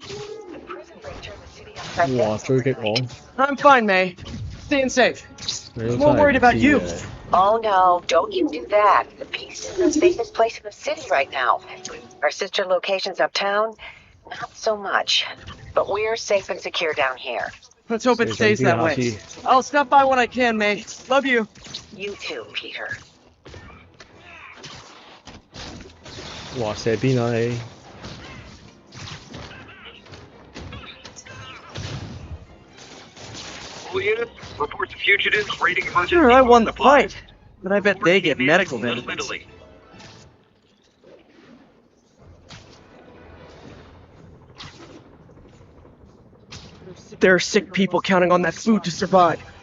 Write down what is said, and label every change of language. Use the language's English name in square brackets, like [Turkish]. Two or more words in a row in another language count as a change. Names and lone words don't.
[English] The prison break turned the city upside [Cantonese] 哇！追擊我， [English] I'm fine, May. Staying safe. [Cantonese] 你都真 [English] More [Cantonese] 係 [English] worried [Cantonese] 唔 [English] about [Cantonese] 知 [English] you. [Cantonese] 嘅。 [English] Oh no, don't you do that. The Peace is the safest place in the city right now. Our sister locations uptown, not so much. But we're safe and secure down here. Let's hope it [Cantonese] 射 [English] stays [Cantonese] 準 [English] that [Cantonese] 啲 [English] way. [Cantonese] 下次。 [English] I'll stop by when I can, May. Love you. You too, Peter. [Cantonese] 哇！射邊啊你？ [English] Julius, reports of fugitives raiding emergency. Sure, I won the supplies. fight, but I bet they get medical Little benefits. Italy. There are sick people counting on that food to survive.